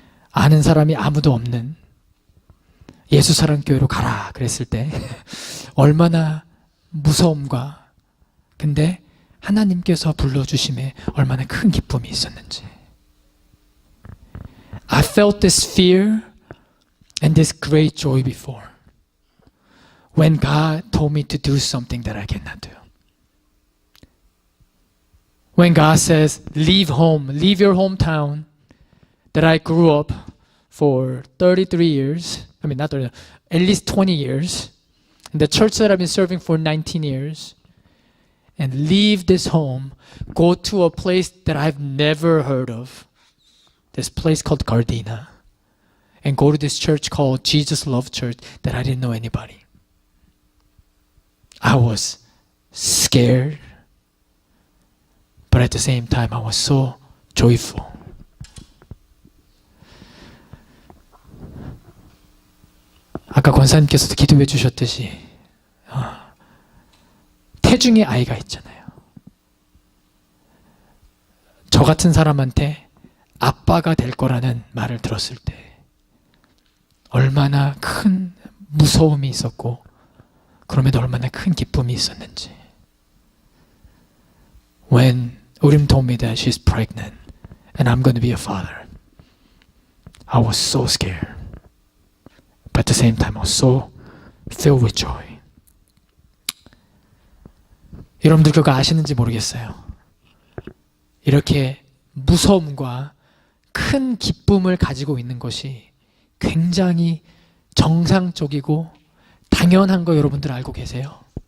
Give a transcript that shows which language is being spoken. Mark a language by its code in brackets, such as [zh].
[ko] 아는 사람이 아무도 없는 예수사랑교회로 가라 그랬을 때 얼마나 무서움과, 근데 하나님께서 불러주심에 얼마나 큰 기쁨이 있었는지. [en] I felt this fear and this great joy before when God told me to do something that I cannot do. When God says, leave home, leave your hometown that I grew up for 33 years, I mean not 30, at least 20 years, and the church that I've been serving for 19 years, and leave this home, go to a place that I've never heard of, this place called Gardena, and go to this church called Jesus Love Church that I didn't know anybody. I was scared, but at the same time I was so joyful. [ko] 아까 권사님께서도 기도해 주셨듯이 태중의 아이가 있잖아요. 저 같은 사람한테 아빠가 될 거라는 말을 들었을 때 얼마나 큰 무서움이 있었고, 그럼에도 얼마나 큰 기쁨이 있었는지. [en] When Urim told me that she's pregnant and I'm going to be a father, I was so scared. But at the same time, I was so filled with joy. [ko] 여러분들 그거 아시는지 모르겠어요. 이렇게 무서움과 큰 기쁨을 가지고 있는 것이 굉장히 정상적이고 당연한 거 여러분들 알고 계세요?